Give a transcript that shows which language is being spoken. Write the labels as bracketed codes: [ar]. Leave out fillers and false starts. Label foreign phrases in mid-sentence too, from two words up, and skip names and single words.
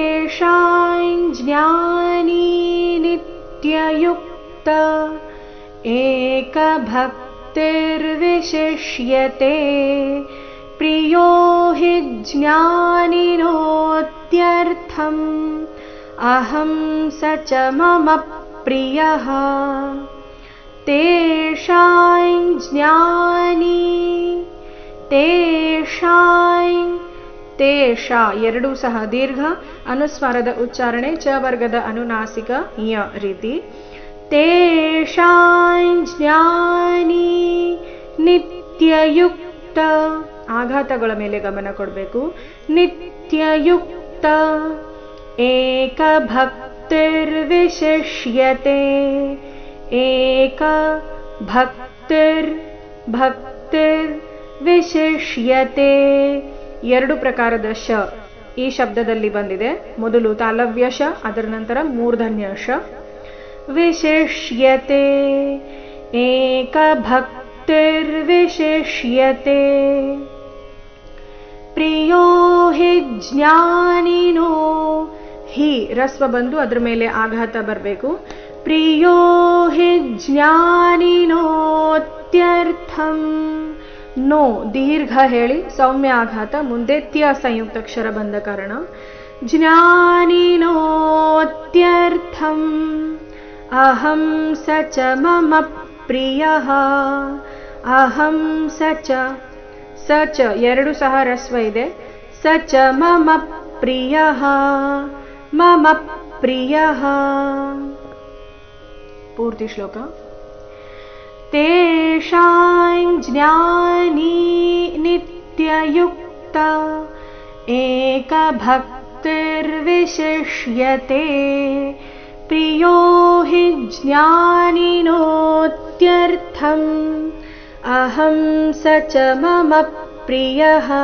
[sa] ज्ञानी नित्ययुक्त एकभक्तिर्विशिष्यते प्रियो हि ज्ञानिनोत्यर्थम् अहं स च मम प्रियः तेषां ज्ञानी तेषां [kn] ತೇಷ ಎರಡೂ ಸಹ ದೀರ್ಘ ಅನುಸ್ವಾರದ ಉಚ್ಚಾರಣೆ ಚ ವರ್ಗದ ಅನುನಾಸಿಕ ಯ ರೀತಿ. [sa] ತೇಷಾಂ ಜ್ಞಾನಿ ನಿತ್ಯಯುಕ್ತ [kn] ಆಘಾತಗಳ ಮೇಲೆ ಗಮನ ಕೊಡಬೇಕು. [sa] ನಿತ್ಯಯುಕ್ತ ಏಕಭಕ್ತಿರ್ವಿಶಿಷ್ಯತೆ ಭಕ್ತಿರ್ವಿಶಿಷ್ಯತೆ [kn] ಎರಡು ಪ್ರಕಾರದ ಶ ಈ ಶಬ್ದದಲ್ಲಿ ಬಂದಿದೆ. ಮೊದಲು ತಾಲವ್ಯ ಶ, ಅದರ ನಂತರ ಮೂರ್ಧನ್ಯ ಶ. [sa] ವಿಶಿಷ್ಯತೆ ಏಕಭಕ್ತಿರ್ವಿಶಿಷ್ಯತೆ ಪ್ರಿಯೋ ಹಿ ಜ್ಞಾನಿನೋ ಹಿ [kn] ರಸ್ವ ಬಂದು ಅದರ ಮೇಲೆ ಆಘಾತ ಬರಬೇಕು. [sa] ಪ್ರಿಯೋ ಹಿ ಜ್ಞಾನಿನೋತ್ಯರ್ಥಂ [kn] ನೋ ದೀರ್ಘ ಹೇಳಿ ಸೌಮ್ಯ ಆಘಾತ, ಮುಂದೆ ತ್ಯ ಸಂಯುಕ್ತಾಕ್ಷರ ಬಂದ ಕಾರಣ. [sa] ಜ್ಞಾನಿನೋತ್ಯರ್ಥಂ ಅಹಂ ಸ ಚ ಮಮ ಪ್ರಿಯಃ ಅಹಂ ಸ ಚ [kn] ಎರಡು ಸಹ ರಸ್ವ ಇದೆ. [sa] ಸ ಚ ಮಮ ಪ್ರಿಯಃ ಮಮ ಪ್ರಿಯಃ. [kn] ಪೂರ್ತಿ ಶ್ಲೋಕ. [sa] ತೇಷಾಂ ಜ್ಞಾನಿ ನಿತ್ಯಯುಕ್ತ ಏಕಭಕ್ತಿರ್ವಿಶಿಷ್ಯತೆ ಪ್ರಿಯೋ ಹಿ ಜ್ಞಾನಿನೋತ್ಯರ್ಥಂ ಅಹಂ ಸ ಚ ಮಮ ಪ್ರಿಯಃ.